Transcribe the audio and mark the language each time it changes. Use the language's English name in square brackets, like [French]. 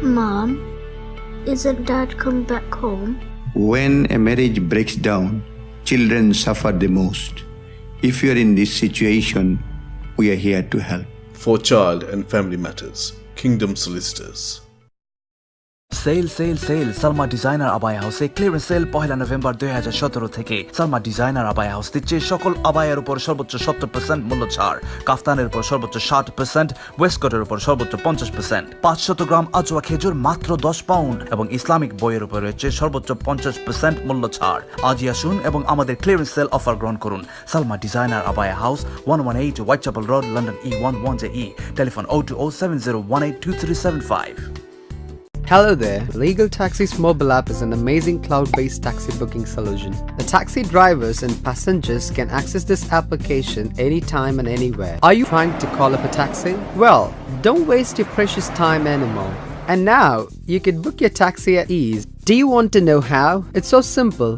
[English] Mom, isn't Dad come back home? When a marriage breaks down, children suffer the most. If you are in this situation, we are here to help. For child and family matters, Kingdom Solicitors. [Bangla] Sell sell sell Salma designer abaya হাউসে clearance sale 1 November 2017 থেকে Salma designer abaya house দিচ্ছে সকল আবায়ার উপর সর্বোচ্চ 70% মূল্য ছাড়, কাফতানের উপর সর্বোচ্চ 60%, ওয়েস্টকোটের উপর সর্বোচ্চ 50%, 500 গ্রাম আজওয়া খেজুর মাত্র 10 পাউন্ড এবং ইসলামিক বইয়ের উপর রয়েছে সর্বোচ্চ 50% মূল্য ছাড়। আজই আসুন এবং আমাদের ক্লিয়ারেন্স সেল অফার গ্রহণ করুন। Salma designer abaya house, 118 Whitechapel road, London E11JE, telephone 02070182375। [English] Hello there. Legal Taxi's mobile app is an amazing cloud-based taxi booking solution. The taxi drivers and passengers can access this application anytime and anywhere. Are you trying to call up a taxi? Well, don't waste your precious time anymore. And now, you can book your taxi at ease. Do you want to know how? It's so simple.